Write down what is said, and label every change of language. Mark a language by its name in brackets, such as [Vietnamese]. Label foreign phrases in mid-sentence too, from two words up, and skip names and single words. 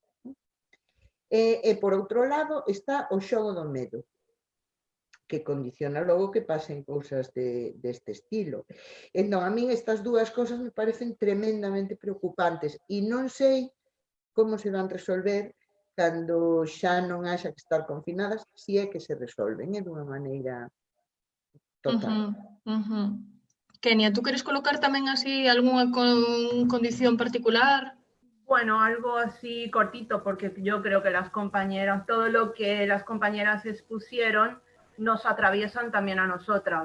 [Galician] E por outro lado está o xogo do medo, que condiciona logo que pasen cousas deste estilo. Entón, a min estas dúas cousas me parecen tremendamente preocupantes e non sei como se van resolver cando xa non haxa que estar confinadas, se é que se resolven dunha maneira total. [Spanish] Kenia, ¿tú quieres colocar también así alguna condición particular? Bueno, algo así cortito, porque yo creo que las compañeras, todo lo que las compañeras expusieron, nos atraviesan también a nosotras.